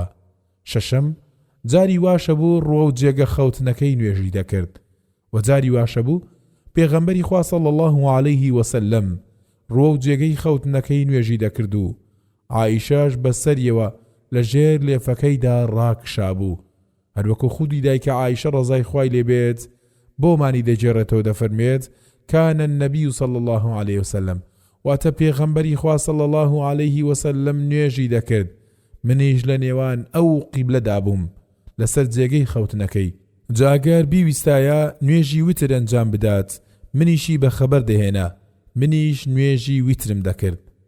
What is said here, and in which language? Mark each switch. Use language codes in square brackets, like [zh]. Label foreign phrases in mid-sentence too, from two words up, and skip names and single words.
[ckb] شەشەم جاری واشە بوو ڕوە و جێگە خەوتنەکەی نوێژی دەکرد و جاری واشە بوو پێغەمبەری خوا [ar] صلی الله عليه وسلم [ckb] ڕوە و جێگەی خەوتنەکەی نوێژی دەکرد و عائیشەش بەسەریەوە لە ژێر لێفەکەیدا ڕاکشا بوو. هەروەکو خودی دایکە عائیشە ڕەزای خوای لێبێت بۆمانی دەجێڕێتەوە دەفەرمێت [ar] كان النبي صلى الله عليه وسلم [ckb] واتە پێغەمبەری خوا [ar] صلی الله عليه وسلم [ckb] نوێژی دەکرد منیش لە نێوان ئەو قیبلەدا بووم لەسەر جێگەی خەوتنەکەی. جاگەر بیویستایە نوێژی وتر ئەنجام بدات، منیشی بەخەبەر دەهێنا، منیش نوێژی ویترم دەکرد.